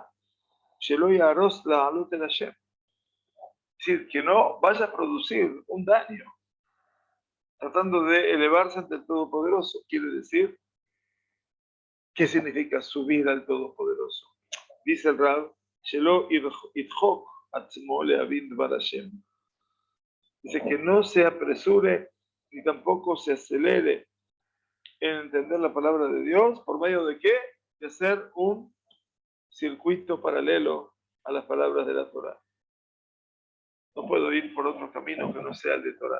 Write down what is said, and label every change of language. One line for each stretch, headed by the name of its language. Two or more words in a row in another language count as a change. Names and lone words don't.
Hebrew: שלא יהרוס לעלות אל השם.
Spanish: Es decir, que no vaya a producir un daño tratando de elevarse ante el Todopoderoso. Quiere decir, ¿qué significa subir al Todopoderoso? Dice el Rab,
Hebrew: שלא ידחוק עצמו להבין דבר השם.
Spanish: Dice que no se apresure ni tampoco se acelere en entender la palabra de Dios, ¿por medio de qué? De hacer un circuito paralelo a las palabras de la Torah. No puedo ir por otro camino que no sea el de Torah.